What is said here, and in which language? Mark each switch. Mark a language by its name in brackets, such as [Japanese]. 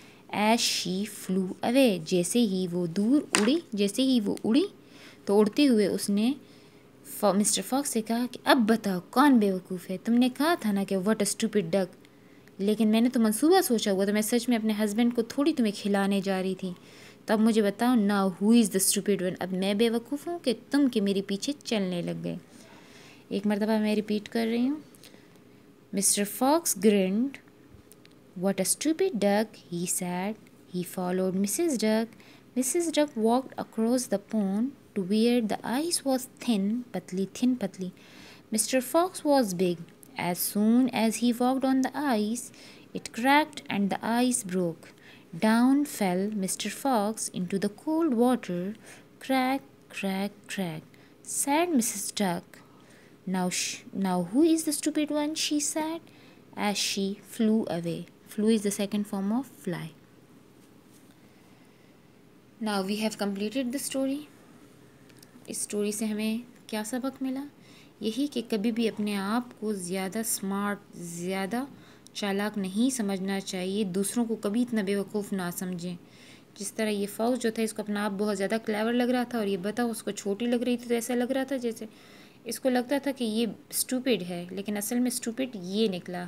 [English] as she flew away, [Urdu] جیسے ہی وہ دور اڑی، جیسے ہی وہ اڑی تو اڑتے ہوئے اس نے مسٹر فاکس سے کہا کہ اب بتاؤ کون بے وقوف ہے؟ تم نے کہا تھا نا کہ [English] what a stupid duck, [Urdu] لیکن میں نے تو منصوبہ سوچا ہوا، تو میں سچ میں اپنے ہسبینڈ کو تھوڑی تمہیں کھلانے جا رہی تھی. تو اب مجھے بتاؤ [English] now who is the stupid one, [Urdu] اب میں بے وقوف ہوں کہ تم کے میرے پیچھے چلنے لگ گئے. ایک مرتبہ میں ریپیٹ کر رہی ہوں. [English] Mister Fox grinned. What a stupid duck, he said. He followed Mrs. Duck. Mrs. Duck walked across the pond to where the ice was thin, patly. Mr. Fox was big. As soon as he walked on the ice, it cracked and the ice broke. Down fell Mr. Fox into the cold water. Crack, crack, crack, said Mrs. Duck. Now who is the stupid one? She said, as she flew away. Flew is the second form of fly. Now we have completed the story. [Urdu] اس story سے ہمیں کیا سبق ملا؟ یہی کہ کبھی بھی اپنے آپ کو زیادہ اسمارٹ، زیادہ چالاک نہیں سمجھنا چاہیے، دوسروں کو کبھی اتنا بے وقوف نہ سمجھیں. جس طرح یہ فاکس جو تھا اس کو اپنا آپ بہت زیادہ کلیور لگ رہا تھا، اور یہ بطخ اس کو چھوٹی لگ رہی تھی، تو ایسا لگ رہا تھا جیسے اس کو لگتا تھا کہ یہ اسٹوپڈ ہے، لیکن اصل میں اسٹوپڈ یہ نکلا.